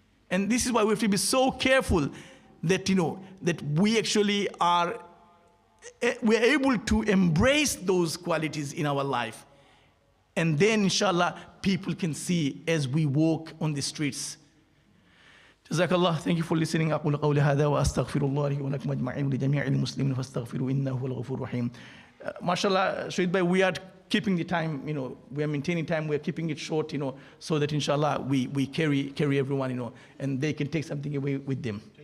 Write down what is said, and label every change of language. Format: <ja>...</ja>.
<en>And this is why we have to be so careful that, that we actually we're able to embrace those qualities in our life. And then, inshallah, people can see as we walk on the streets. Jazakallah, thank you for listening.</en> <ar>أقول قولي هذا وأستغفر الله لي ولكم أجمعين ولجميع المسلمين فاستغفروا إنه هو الغفور الرحيم.</ar> <en>Mashallah, Shahid Bhai, we are keeping the time, we are maintaining time, we are keeping it short, so that inshallah we carry everyone, and they can take something away with them.</en>